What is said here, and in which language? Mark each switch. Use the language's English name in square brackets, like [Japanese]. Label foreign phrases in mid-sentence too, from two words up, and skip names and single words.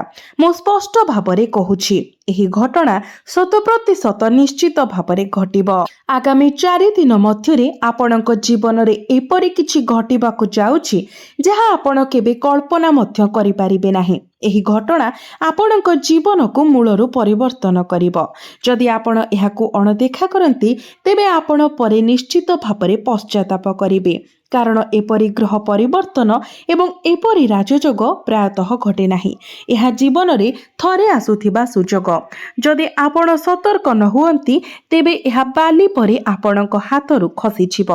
[Odia] ମୁଁ ସ୍ପଷ୍ଟ ଭାବରେ କହୁଛି ଏହି ଘଟଣା 100% ନିଶ୍ଚିତ ଭାବରେ ଘଟିବ। ଆଗାମୀ 4 ଦିନ ମଧ୍ୟରେ ଆପଣଙ୍କ ଜୀବନ ରେ ଏପରି କିଛି ଘଟିବାକୁ ଯାଉଛି ଯାହା ଆପଣ କେବେ କଳ୍ପନା ମଧ୍ୟ କରି ପାରିବେ ନାହିଁ। ଏହି ଘଟଣା ଆପଣଙ୍କ ଜୀବନ କୁ ମୂଳରୁ ପରିବର୍ତ୍ତନ କରିବ। ଯଦି ଆପଣ ଏହାକୁ ଅଣଦେଖା କରନ୍ତି ତେବେ ଆପଣ ପରେ ନିଶ୍ଚିତ ଭାବରେ ପଶ୍ଚାତାପ କରିବେ, କାରଣ ଏପରି ଗ୍ରହ ପରିବର୍ତ୍ତନ ଏବଂ ଏପରି ରାଜଯୋଗ ପ୍ରାୟତଃ ଘଟେ ନାହିଁ। ଏହା ଜୀବନ ରେ ଥରେ ଆସୁଥିବା ସୁଯୋଗ। ଯଦି ଆପଣ ସତର୍କ ନ ହୁଅନ୍ତି ତେବେ ଏହା ବେଳେ ପରେ ଆପଣଙ୍କ ହାତରୁ ଖସିଯିବ।